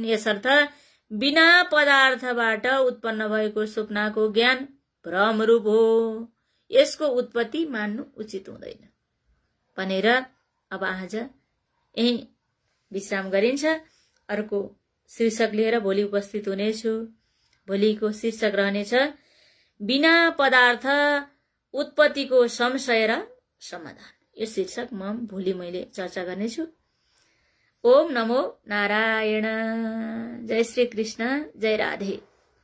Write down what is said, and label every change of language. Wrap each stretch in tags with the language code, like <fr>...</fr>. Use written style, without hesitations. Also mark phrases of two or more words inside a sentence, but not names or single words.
<ne>यसर्थ बिना पदार्थबाट उत्पन्न भएको स्वप्नको ज्ञान भ्रमरूप हो, यसको उत्पत्ति मान्नु उचित हुँदैन भनेर अब आज यही विश्राम गरिन्छ। अर्को शीर्षक लिएर भोलि उपस्थित हुनेछु। भोलिको शीर्षक रहनेछ बिना पदार्थ उत्पत्तिको संशय र समाधान। यो शीर्षक भोलि मैले चर्चा गर्नेछु।</ne> <sa>ओम नमो नारायण।</sa> <ne>जय श्री कृष्ण, जय राधे।</ne>